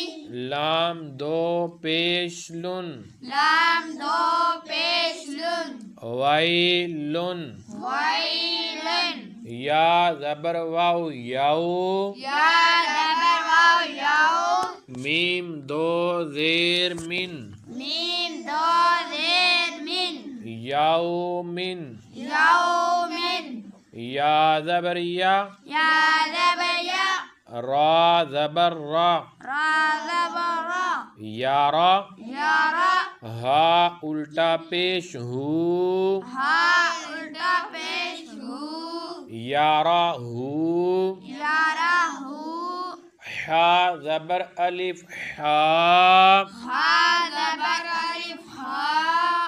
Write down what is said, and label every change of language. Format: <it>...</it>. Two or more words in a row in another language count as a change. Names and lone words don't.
<ur>لام دو پیش لن، لام دو پیش لن، ویلن، ویلن، یا زبر واو یو، یا زبر واو یو، میم دو زیر من، میم دو زیر من، یومن، یومن، یا زبر یا، یا زبر یا، را زبر را، را زبر را، یارا، یارا، ہا الٹا پیش ہو، ہا الٹا پیش ہو، یارا ہو، یارا ہو، حا زبر الف حا، ہا زبر الف ہا،</ur>